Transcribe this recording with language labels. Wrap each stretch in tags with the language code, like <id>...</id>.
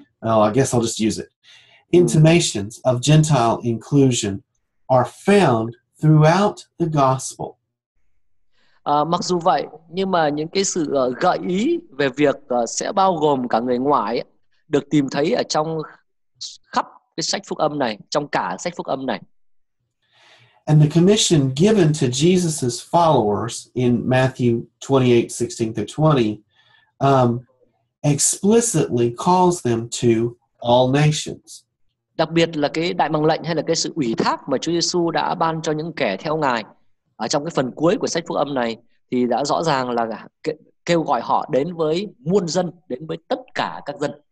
<en>Well, I guess I'll just use it. Intimations of Gentile inclusion are found throughout the gospel.</en> <vi>Mặc dù vậy, nhưng mà những cái sự gợi ý về việc sẽ bao gồm cả người ngoài được tìm thấy ở trong khắp cái sách phúc âm này, trong cả sách phúc âm này.</vi> <en>And the commission given to Jesus's followers in Matthew 28:16-20 explicitly calls them to all nations.</en> <vi>Đặc biệt là cái đại mạng lệnh hay là cái sự ủy thác mà Chúa Giêsu đã ban cho những kẻ theo Ngài ở trong cái phần cuối của sách phúc âm này thì đã rõ ràng là kêu gọi họ đến với muôn dân, đến với tất cả các dân.</vi>